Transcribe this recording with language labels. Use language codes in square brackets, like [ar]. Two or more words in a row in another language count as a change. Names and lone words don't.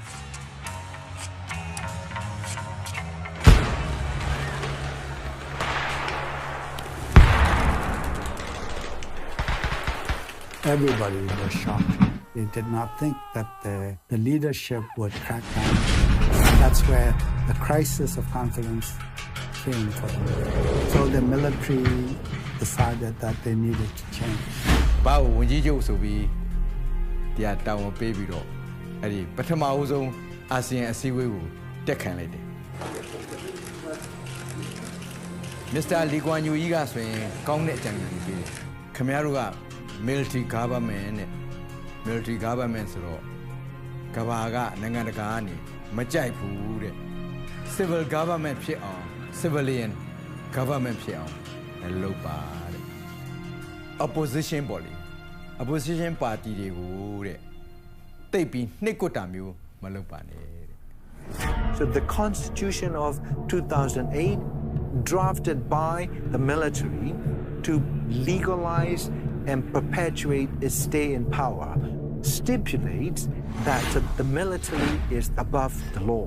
[en] Everybody was shocked. They did not think that the leadership would crack down. That's where the crisis of confidence came for them. So the military decided that they needed to change. [my] ဘာကိုဝင်ကြီးချုပ်ဆိုပြီးတရားတောင်းပေးပြီးတော့အဲ့ဒီပထမအဦးဆုံးအာဆီယံအစည်းအဝေးကိုတက်ခံလိုက်တယ် မစ္စတာလီကွမ်ယူကြီးကဆိုရင်ကောင်းတဲ့အကြံဉာဏ်တွေပေးတယ်ခင်ဗျားတို့က [en] military government [my] နဲ့ [en] military government [my] ဆိုတော့ကဘာကနိုင်ငံတကာကနေမကြိုက်ဘူးတဲ့ [en] civil government [my] ဖြစ်အောင် [en] civilian government [my] ဖြစ်အောင်လုပ်ပါတဲ့ opposition ပေါ့လေ [en] opposition party [my] တွေကိုတဲ့တိတ်ပြီးနှိပ်ကွပ်တာမျိုးမလုပ်ပါနဲ့တဲ့ [en] So the constitution of 2008 drafted by the military to legalize and perpetuate its stay in power stipulates that the military is above the law.